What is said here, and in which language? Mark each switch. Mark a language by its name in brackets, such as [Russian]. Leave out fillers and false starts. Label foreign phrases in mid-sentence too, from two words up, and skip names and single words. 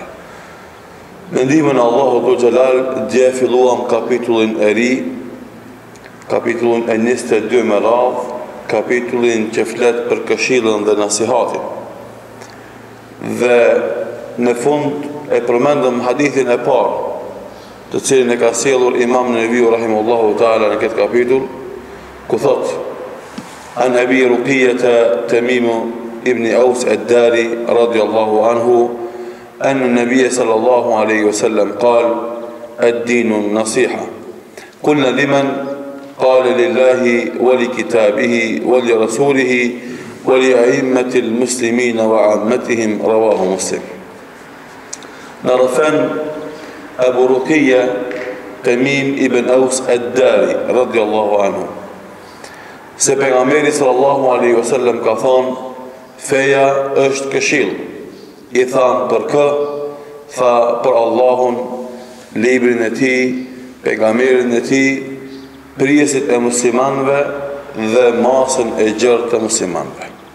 [Albanian] Me ndihmën e Allahut [Arabic] ذو الجلال, [Albanian] dje filluam kapitullin e ri, kapitullin e 22 me radhë, kapitullin që flet për këshillën dhe nasihatin. Dhe në fund e përmendëm hadithin e parë, të cilin e ka sjellur Imam Nevaviu [Arabic] رحمه الله تعالى [Albanian] në këtë kapitull, ku thot: [Arabic] عن أبي رقية تميم بن أوس الداري رضي الله عنه أن النبي صلى الله عليه وسلم قال: الدين النصيحة. قلنا لمن؟ قال: لله ولكتابه ولرسوله ولأئمة المسلمين وعامتهم. رواه مسلم. نرفن أبو رقية تميم ابن أوس الداري رضي الله عنه [Albanian] se pejgamberi [Arabic] صلى الله عليه وسلم [Albanian] ka thonë: feja është këshill. I thanë për kë? Tha për Allahun, librin e tij, pejgamberin e tij, prijesit e muslimanëve dhe masën e gjerë të muslimanëve.